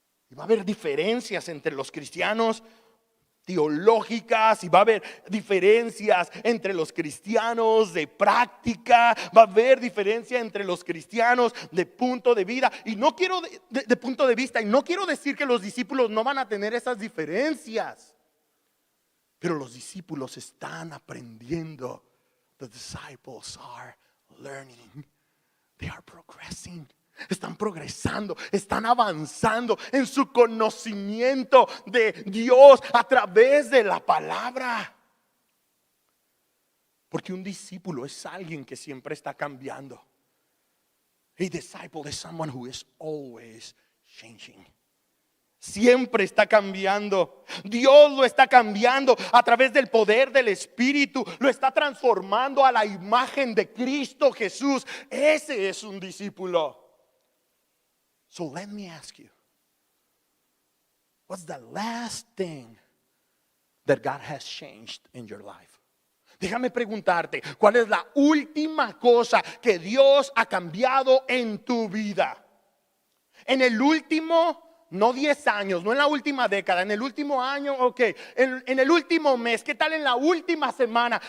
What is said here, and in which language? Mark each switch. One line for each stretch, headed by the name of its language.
Spanish: Y va a haber diferencias entre los cristianos teológicas, y va a haber diferencias entre los cristianos de práctica, va a haber diferencia entre los cristianos de punto de vida. Y no quiero de punto de vista, y no quiero decir que los discípulos no van a tener esas diferencias. Pero los discípulos están aprendiendo.
English: The disciples are learning. They are progressing.
Spanish: Están progresando, están avanzando en su conocimiento de Dios a través de la palabra. Porque un discípulo es alguien que siempre está cambiando.
English: A disciple is someone who is always changing.
Spanish: Siempre está cambiando. Dios lo está cambiando a través del poder del Espíritu. Lo está transformando a la imagen de Cristo Jesús. Ese es un discípulo.
English: So let me ask you, what's the last thing that God has changed in your life?
Spanish: Déjame preguntarte, ¿cuál es la última cosa que Dios ha cambiado en tu vida? En el último no 10 años, no en la última década, en el último año, ok, en el último mes, ¿qué tal en la última semana?